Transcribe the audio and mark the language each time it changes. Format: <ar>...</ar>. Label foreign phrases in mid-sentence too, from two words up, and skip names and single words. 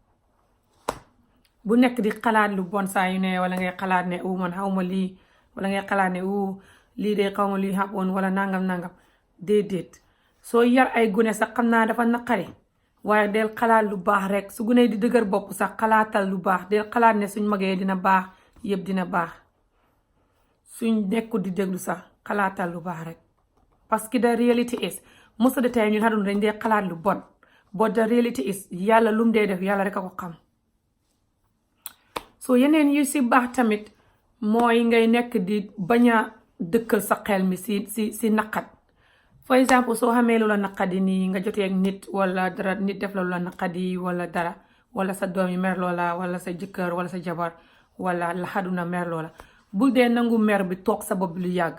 <wo>bu nekk di xalaat lu bon saa yu ne wala ngay xalaat ne man xawma lii wala ngay xalaat ne lii de xawma lii xamoon wala nangam déedéet. soo yar ay gune sax xam naa dafa naqari waaye del xalaat lu baax rek su gune di dëgër bopp sax xalaatal lu baax del xalaat ne suñ magee dina baax yëpp dina baax. suñ nekku di déglu sax xalaatal lu baax rek</wo> <fr>parce que</fr> <en>the reality is most of the time</en> <wo>ñun àdduna dañ dee xalaat lu bon</wo> <en>but the reality is</en> <wo>yàlla lum dee def yàlla rek a ko xam. so yeneen yu si baax tamit mooy ngay nekk di bañ a dëkkal sa xel mi si naqat. for exemple soo xamee lu la naqadi nii nga jotee ak nit wala dara nit def la lu la naqadi wala dara wala sa doom yi mer loola wala sa jëkkër wala sa jabar wala la àdduna mer loola bul dee nangu mer bi toog sa bopp lu yàgg.</wo>